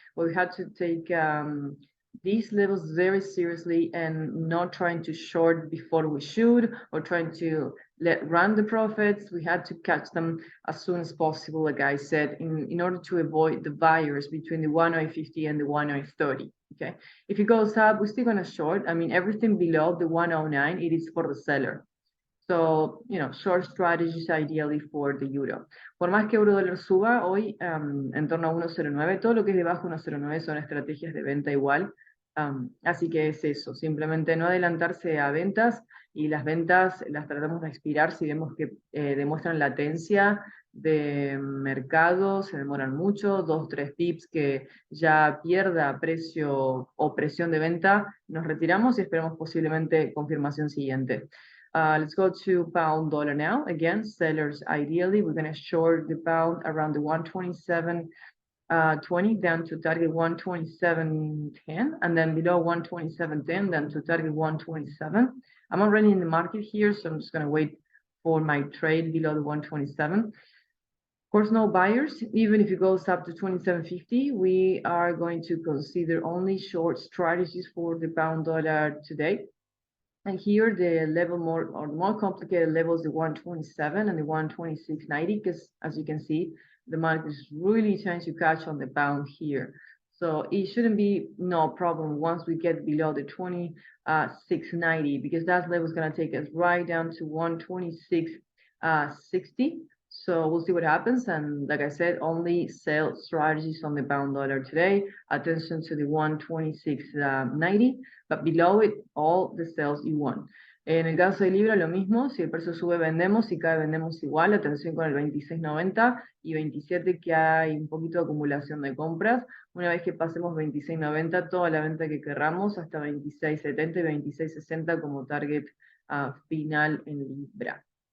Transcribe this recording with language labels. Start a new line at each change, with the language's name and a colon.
English: But we had to take these levels very seriously and not trying to short before we should or trying to run the profits. We had to catch them as soon as possible, like I said, in order to avoid the buyers between the 108.50 and the 108.30. Okay, if it goes up, we're still gonna short. I mean, everything below the 109, it is for the seller. So, short strategies ideally for the euro. Por más que euro dólar suba hoy en torno a 1.09, todo lo que es debajo de 1.09 son estrategias de venta igual. Así que es eso, simplemente no adelantarse a ventas, y las ventas las tratamos de expirar si vemos que demuestran latencia de mercado, se demoran mucho, 2-3 pips que ya pierda precio o presión de venta, nos retiramos y esperamos posiblemente confirmación siguiente. Let's go to pound dollar now. Again, sellers, ideally, we're going to short the pound around the 127.20 down to target 127.10, and then below 127.10 down to target 127. I'm already in the market here, so I'm just going to wait for my trade below the 127. Of course, no buyers. Even if it goes up to 27.50, we are going to consider only short strategies for the pound dollar today. And here the level more complicated levels, the 127 and the 126.90, because as you can see, the market is really trying to catch on the pound here. So it shouldn't be no problem once we get below the 26.90, because that level is going to take us right down to 126.60. So we'll see what happens. And like I said, only sell strategies on the pound dollar today. Attention to the 126.90, but below it, all the sales you want.
Spanish: En el caso de Libra, lo mismo. Si el precio sube, vendemos. Si cae, vendemos igual. Atención con el 26.90 y 27, que hay un poquito de acumulación de compras. Una vez que pasemos 26.90, toda la venta que querramos hasta 26.70 y 26.60 como target final en Libra.